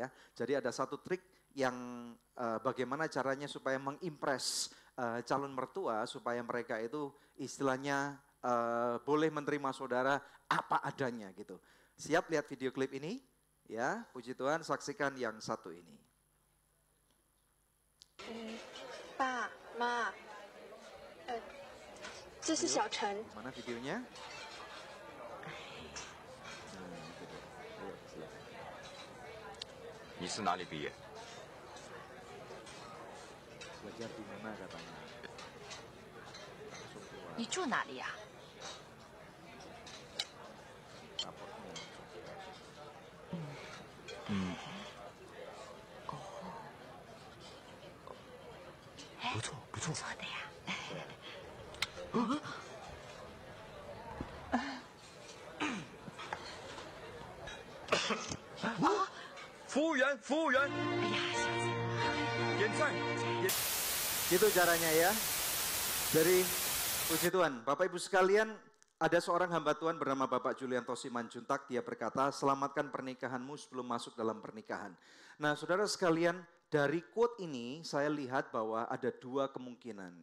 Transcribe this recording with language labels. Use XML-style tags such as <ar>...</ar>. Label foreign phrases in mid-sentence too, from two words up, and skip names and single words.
<id>Jadi ada satu trik yang bagaimana caranya supaya mengimpress calon mertua supaya mereka itu istilahnya boleh menerima saudara apa adanya gitu. Siap lihat video klip ini? Ya, puji Tuhan, saksikan yang satu ini.</id> <zh>爸妈，这是小陈。</zh> <id>Mana videonya?</id> <zh>Ni 是哪里毕业？</zh> <id>Belajar di mana katanya?</id> <zh>你住哪里呀、</zh> <id>Raportnya.</id> <zh>不错不错。做的呀。服务员，服务员，哎呀，小子，点菜。</zh> <id>Gitu caranya ya. Jadi puji Tuhan, Bapak Ibu sekalian, ada seorang hamba Tuhan bernama Bapak Julianto Simanjuntak. Dia berkata, selamatkan pernikahanmu sebelum masuk dalam pernikahan. Nah saudara sekalian, dari quote ini saya lihat bahwa ada dua kemungkinan.</id>